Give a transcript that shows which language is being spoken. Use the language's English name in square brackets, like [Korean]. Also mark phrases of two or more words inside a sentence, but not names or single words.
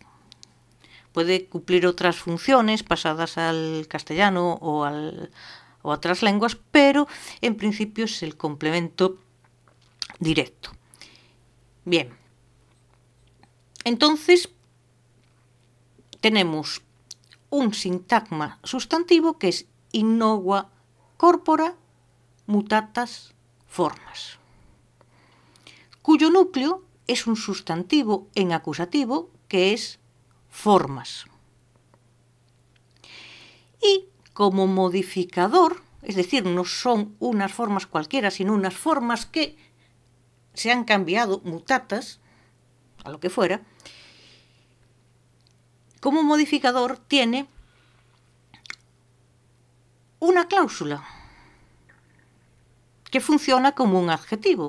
[Spanish] Puede cumplir otras funciones pasadas al castellano o a otras lenguas, pero en principio es el complemento directo. Bien, entonces tenemos un sintagma sustantivo que es [Latin] in nova corpora mutatas formas, [Spanish] cuyo núcleo es un sustantivo en acusativo que es formas. Y como modificador, es decir, no son unas formas cualquiera, sino unas formas que se han cambiado, mutatas, a lo que fuera, como modificador tiene una cláusula que funciona como un adjetivo.